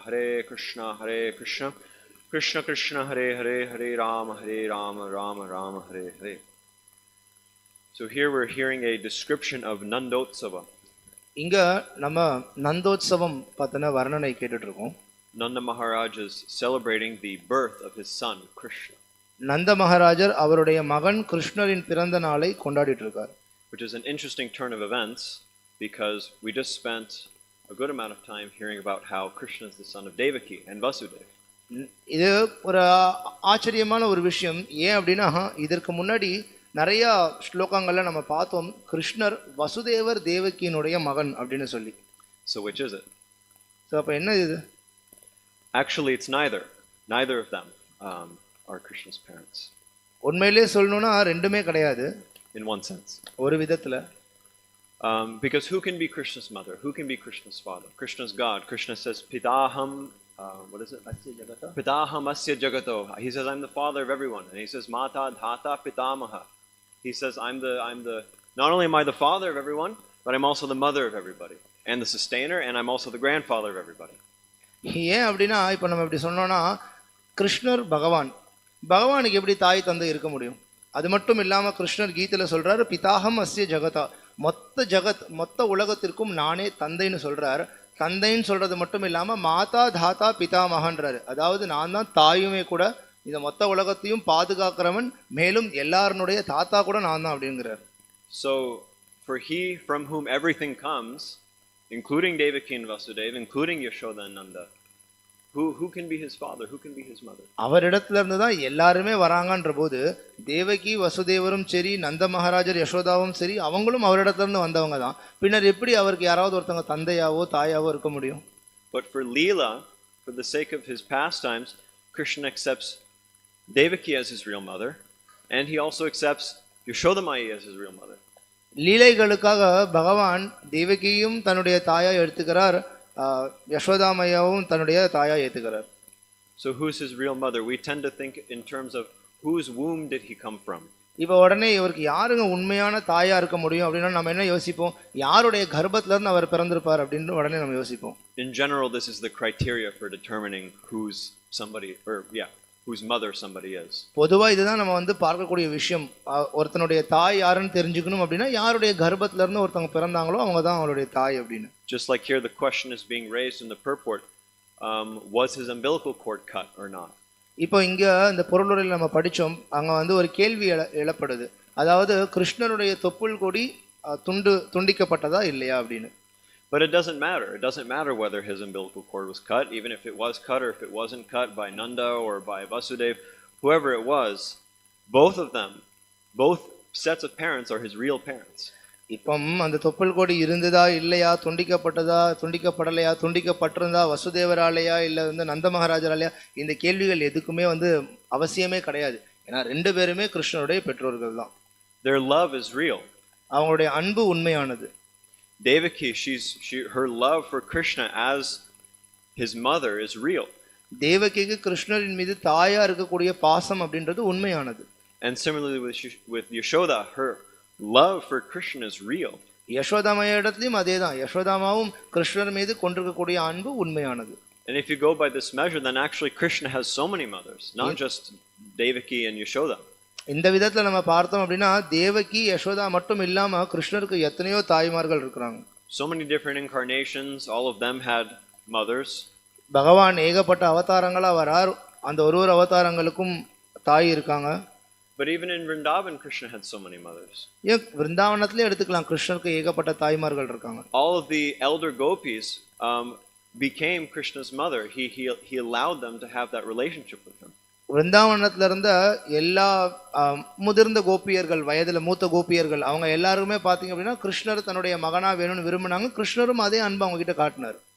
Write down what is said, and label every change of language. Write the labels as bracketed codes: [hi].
[sa] Hare Krishna Krishna Krishna Hare Hare Hare Rama Rama Rama Hare Hare. [en] So here we're hearing a description of Nandotsava. [ta] இங்க நம்ம நந்தோத்சவம் பத்தின வர்ணனை கேட்டுட்டு இருக்கோம். [en] Nanda Maharaj is celebrating the birth of his son Krishna. [ta] நந்த மகாராஜர் அவருடைய மகன் கிருஷ்ணரின் பிறந்த நாளை கொண்டாடிட்டு இருக்கார். [en] Which is an interesting turn of events because we just spent a good amount of time hearing about how Krishna is the son of Devaki and Vasudeva. [ta] இது ஒரு ஆச்சரியமான ஒரு விஷயம். ஏன் அப்படின்னா இதற்கு முன்னாடி நிறைய ஸ்லோகங்கள்ல நம்ம பார்த்தோம் கிருஷ்ணர் வசுதேவர் தேவகியினுடைய மகன் அப்படின்னு சொல்லி. [en] So which is it? [ta] So அப்போ என்ன இது? [en] Actually, it's neither. Neither of them are Krishna's parents. [ta] உண்மையிலே சொல்லணும்னா ரெண்டுமே கிடையாது [en] In one sense. [ta] ஒரு விதத்தில். [en] Because who can be Krishna's mother? Who can be Krishna's father? Krishna's God. Krishna says, Pitaham, what is it? [sa] Pitaham asya jagato. [en] He says, I'm the father of everyone. And he says, [sa] Mata dhata pitamaha. [en] He says, I'm the, not only am I the father of everyone, but I'm also the mother of everybody. And the sustainer, and I'm also the grandfather of everybody. [ta] ஏன் அப்படின்னா இப்போ நம்ம இப்படி சொன்னோம்னா கிருஷ்ணர் பகவானுக்கு எப்படி தாய் தந்தை இருக்க முடியும்? அது மட்டும் இல்லாமல் கிருஷ்ணர் கீதையில் சொல்றாரு, [sa] பிதாகம் அஸ்ய ஜகதா, [ta] மொத்த உலகத்திற்கும் நானே தந்தைன்னு சொல்றார். தந்தைன்னு சொல்றது மட்டும் இல்லாமல் மாதா தாத்தா பிதாமகன்றாரு. அதாவது நான் தான் தாயுமே கூட, இந்த மொத்த உலகத்தையும் பாதுகாக்கிறவன், மேலும் எல்லாருடைய தாத்தா கூட நான் தான் அப்படிங்கிறார். [en] So for he from whom everything comes, including Devaki and Vasudeva, including Yashoda and Nanda, who can be his father? Who can be his mother? [ta] அவரிடத்துல இருந்து தான் எல்லாருமே வராங்கன்ற போது தேவகி வசுதேவரும் சரி, நந்த மகாராஜர் யசோதாவும் சரி, அவங்களும் அவரிடத்துல இருந்து வந்தவங்க தான். பின்னர் எப்படி அவருக்கு யாராவது ஒருத்தவங்க தந்தையாவோ தாயாவோ இருக்க முடியும்? [en] But for lila, for the sake of his pastimes, Krishna accepts Devaki as his real mother, and he also accepts Yashodamai as his real mother. [ta] லீலைகளுக்காக பகவான் தேவகியும் தன்னுடைய தாயா எடுத்துக்கிறார், யசோதாமையாவும் தன்னுடைய தாயா ஏத்துக்கிறார். [en] So who's his real mother? We tend to think in terms of whose womb did he come from? [ta] இப்போ உடனே இவருக்கு யாருங்க உண்மையான தாயா இருக்க முடியும் அப்படின்னா நம்ம என்ன யோசிப்போம்? யாருடைய கர்ப்பத்துல இருந்து அவர் பிறந்திருப்பார் அப்படின்னு உடனே நம்ம யோசிப்போம். [en] In general, this is the criteria for determining whose mother somebody is. [ta] பொதுவா இதுதான் நம்ம பார்க்கக்கூடிய விஷயம். ஒருத்தனுடைய தாய் யாருன்னு தெரிஞ்சுக்கணும் அப்படின்னா யாருடைய கர்ப்பத்துல இருந்து ஒருத்தவங்க பிறந்தாங்களோ அவங்க தான் அவங்களுடைய தாய் அப்படின்னு. [en] Just like here, the question is being raised in the purport, was his umbilical cord cut or not? [ta] இப்போ இங்க இந்த பொருளுரையில் நம்ம படிச்சோம், அங்க ஒரு கேள்வி எழப்படுது. அதாவது கிருஷ்ணருடைய தொப்புள் கொடி துண்டிக்கப்பட்டதா இல்லையா அப்படின்னு. [en] But it doesn't matter. It doesn't matter whether his umbilical cord was cut, even if it was cut or if it wasn't cut by Nanda or by Vasudeva, whoever it was, both of them, both sets of parents are his real parents. [ta] இப்போ அந்த தொப்புள் கொடி இருந்ததா இல்லையா, துண்டிக்கப்படலையா, துண்டிக்கப்பட்டிருந்தா வசுதேவராலையா இல்லை நந்த மகாராஜராலையா, இந்த கேள்விகள் எதுக்குமே அவசியமே கிடையாது. ஏன்னா ரெண்டு பேருமே கிருஷ்ணருடைய பெற்றோர்கள் தான். [en] Their love is real. [ta] அவங்களுடைய அன்பு உண்மையானது. [en] Devaki, her love for Krishna as his mother is real. [ta] தேவகிக்கு கிருஷ்ணரின் மீது தாயா இருக்கக்கூடிய பாசம் அப்படின்றது உண்மையானது. [en] And similarly with Yashoda, her love for Krishna is real. [ta] யசோதாமையிடத்திலும் அதேதான். யசோதாமாவும் கிருஷ்ணர் மீது கொண்டிருக்கக்கூடிய அன்பு உண்மையானது. [en] And if you go by this measure, then actually Krishna has so many mothers, not just Devaki and Yashoda. [ta] இந்த விதத்துல நம்ம பார்த்தோம் அப்படின்னா தேவகி யசோதா மட்டும் இல்லாம கிருஷ்ணருக்கு எத்தனையோ தாய்மார்கள் இருக்கிறாங்க. [en] So many different incarnations, all of them had mothers. [ta] பகவான் ஏகப்பட்ட அவதாரங்களா வரார், அந்த ஒரு அவதாரங்களுக்கும் தாய் இருக்காங்க. [en] But even in Vrindavan, Krishna had so many mothers. [ta] ஏன் விருந்தாவனத்திலே எடுத்துக்கலாம், கிருஷ்ணருக்கு ஏகப்பட்ட தாய்மார்கள் இருக்காங்க. [en] All of the elder gopis became Krishna's mother. He allowed them to have that relationship with him. [ta] விருந்தாவனத்துல இருந்த எல்லா முதிர்ந்த கோபியர்கள், வயதுல மூத்த கோபியர்கள், அவங்க எல்லாருமே பாத்தீங்க அப்படின்னா கிருஷ்ணர் தன்னுடைய மகனா வேணும்னு விரும்பினாங்க. கிருஷ்ணரும் அதே அன்பு அவங்க கிட்ட காட்டினார்.